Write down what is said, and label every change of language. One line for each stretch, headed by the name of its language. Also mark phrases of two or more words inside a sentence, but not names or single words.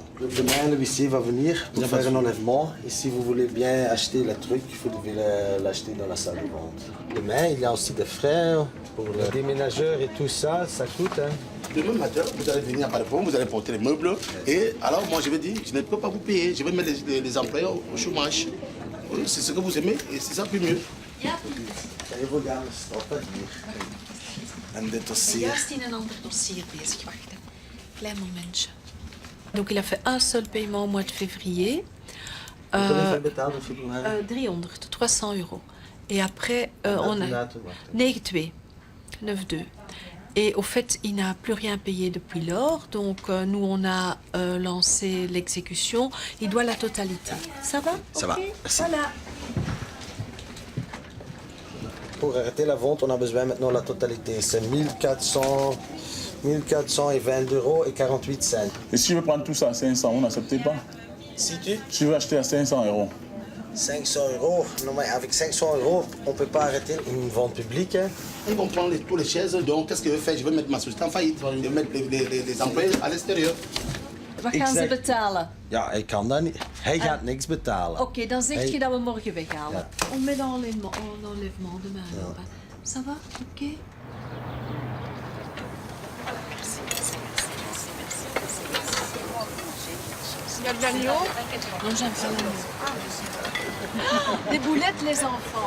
French: Demain, le huissier va venir pour faire un enlèvement. Et si vous voulez bien acheter le truc, vous devez l'acheter dans la salle de vente. Demain, il y a aussi des frais pour le déménageur et tout ça, ça coûte. Hein. Demain matin, vous allez venir par exemple, vous allez porter les meubles. Et alors, moi, je vais dire, je ne peux pas vous payer. Je vais mettre les employés au chômage. Oui, c'est ce que vous aimez et c'est ça plus mieux.
Dutch: Even gaan, stop het hier. En dit dossier. Juist in een ander dossier bezig, wachten. Klein momentje.
French: Donc il a fait un seul paiement au mois de février.
Dutch: Hoeveel betaald in februari?
French: 300 euros. Et après, on a 9,2. 9,2. Et au fait, il n'a plus rien payé depuis lors. Donc nous, on a lancé l'exécution. Il doit la totalité. Ça va? Ça va, merci. Voilà. Pour arrêter la vente, on a besoin maintenant de la totalité. C'est 1420 euros et 48 cents. Et si je veux prendre tout ça à 500, vous n'acceptez pas? Si Je veux acheter à 500 euros. 500 euros, non mais avec 500 euros, on ne peut pas arrêter une vente publique. Hein. Ils vont prendre toutes les chaises. Donc, qu'est-ce que je vais faire? Je vais mettre ma société en faillite. Je vais mettre les employés à l'extérieur.
Dutch: Wat gaan ze betalen? Ja, ik kan dat niet. Hij gaat niks betalen. Oké, dan zeg je dat we morgen weghalen. Ja.
French: On met l'enlèvement demain. alors. Ça va? Ok. Il y a de l'agneau? Non, j'aime pas l'agneau. Des boulettes, les enfants.